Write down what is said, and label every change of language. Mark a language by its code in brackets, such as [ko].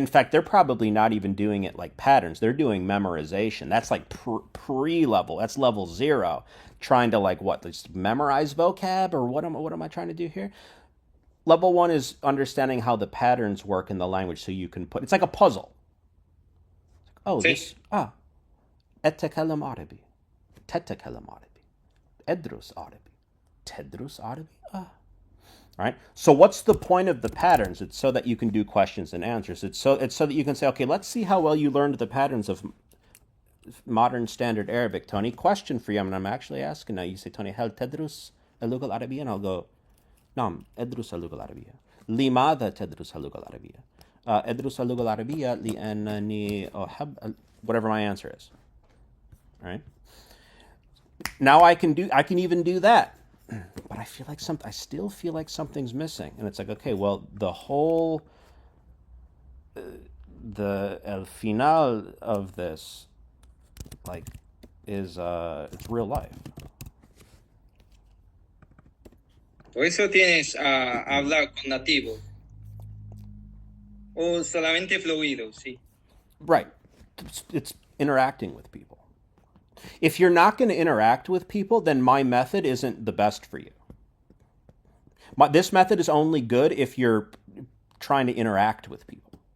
[en] In fact, they're probably not even doing it like patterns. They're doing memorization. That's like pre-level. That's level 0. Trying to like what? Just memorize vocab or what am I trying to do here? Level 1 is understanding how the patterns work in the language, so you can put. It's like a puzzle. Oh, [es] Sí. [ar] اتكلم عربي, تتكلم عربي, ادرس عربي, تدرس عربي. [en] Right? So what's the point of the patterns? It's so that you can do questions and answers. It's so that you can say, okay, let's see how well you learned the patterns of modern standard Arabic, Tony. Question for you. I mean, I'm actually asking now. You say, Tony, [ar] هل تدرس اللغة العربية? [en] And I'll go, [ar] نعم أدرس اللغة العربية. لماذا تدرس اللغة العربية? أدرس اللغة العربية لأنني أحب [en] whatever my answer is. Right? Now I can even do that. But I still feel like something's missing, and it's like, okay, well, the whole the [es] el final [en] of this, like, is it's real life. [es] Por eso tienes a hablar con nativos. O solamente fluido, sí. [en] Right. It's interacting with people. If you're not going to interact with people, then my method isn't the best for you. This method is only good if you're trying to interact with people.